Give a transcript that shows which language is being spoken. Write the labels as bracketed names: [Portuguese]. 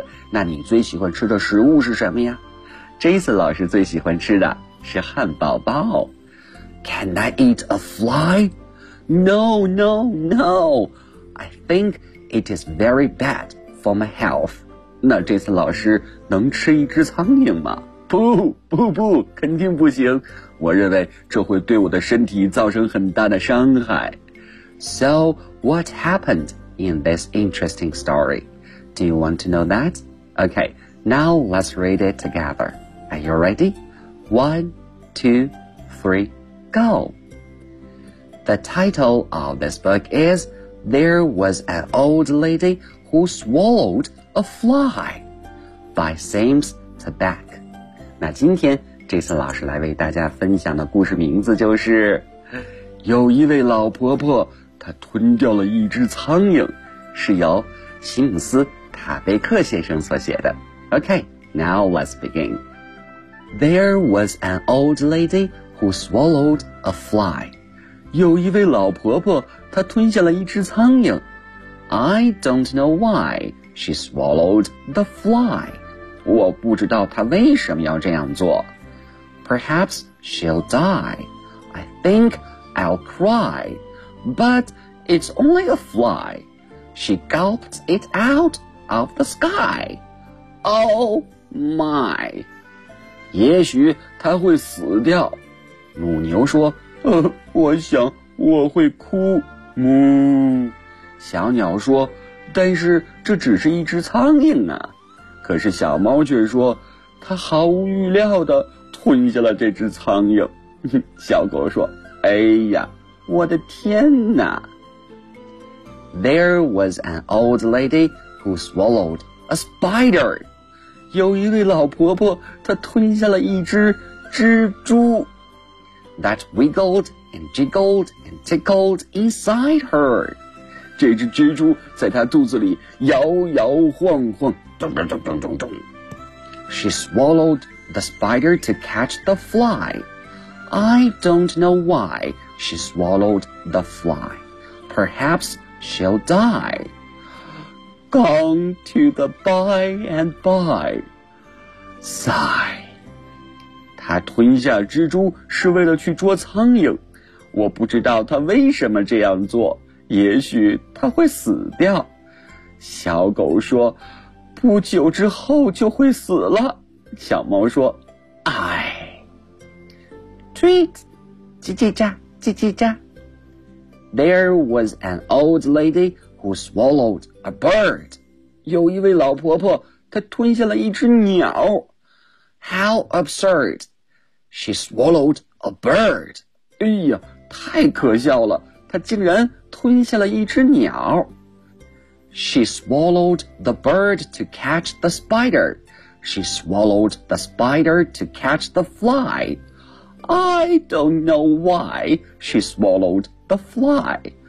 [Chinese] 那你最喜欢吃的食物是什么呀？ Jason 老师最喜欢吃的是汉堡包。 [English] Can I eat a fly? No, no, no. I think it is very bad for my health. [Chinese] 那这次老师能吃一只苍蝇吗？不不不，肯定不行。我认为这会对我的身体造成很大的伤害。 [English] So, what happened in this interesting story? Do you want to know that? Okay, now let's read it together. Are you ready? 1, 2, 3, go! The title of this book is There Was an Old Lady Who Swallowed a Fly by Sims Tabak. [Chinese] 那今天这次老师来为大家分享的故事名字就是有一位老婆婆她吞掉了一只苍蝇，是由西姆斯·塔贝克先生所写的。 [English] OK, now let's begin. There was an old lady who swallowed a fly. [Chinese] 有一位老婆婆她吞下了一只苍蝇。 [English] I don't know why she swallowed the fly. [Chinese] 我不知道她为什么要这样做。 [English] Perhaps she'll die. I think I'll cry. But it's only a fly. She gulped it out of the sky. Oh my. [Chinese] 也许她会死掉。母牛说，我想我会哭。母。小鸟说，但是这只是一只苍蝇啊。可是小猫却说，它毫无预料的吞下了这只苍蝇。小狗说，哎呀，我的天哪。 [English] There was an old lady who swallowed a spider. [Chinese] 有一位老婆婆她吞下了一只蜘蛛。 [English] That wiggled and jiggled and tickled inside her. [Chinese] 这只蜘蛛在她肚子里摇摇晃晃，咚咚咚咚咚咚。 [English] She swallowedthe spider to catch the fly. I don't know why she swallowed the fly. Perhaps she'll die. Gone to the by and by. Sigh. [Chinese] 她吞下蜘蛛是为了去捉苍蝇。我不知道她为什么这样做。也许她会死掉。小狗说，不久之后就会死了。小猫说，哎 Tweet 叽叽喳叽叽喳。 [English] There was an old lady who swallowed a bird. [Chinese] 有一位老婆婆她吞下了一只鸟。 [English] How absurd. She swallowed a bird. [Chinese] 哎呀，太可笑了，她竟然吞下了一只鸟。 [English] She swallowed the bird to catch the spiderShe swallowed the spider to catch the fly. I don't know why she swallowed the fly.